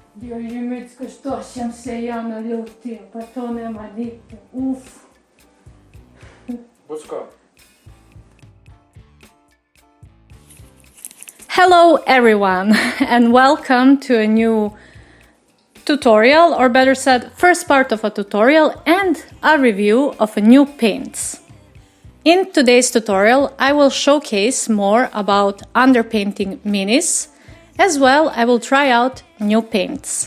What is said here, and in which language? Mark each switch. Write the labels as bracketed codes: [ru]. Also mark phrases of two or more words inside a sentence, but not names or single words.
[hr] Joj, Micko, što sam se ja naljutio, pa to nema dite, uf. Bucko. [en] Hello everyone and welcome to a new tutorial, or better said, first part of a tutorial and a review of a new paints. In today's tutorial I will showcase more about underpainting minis, as well I will try out new paints.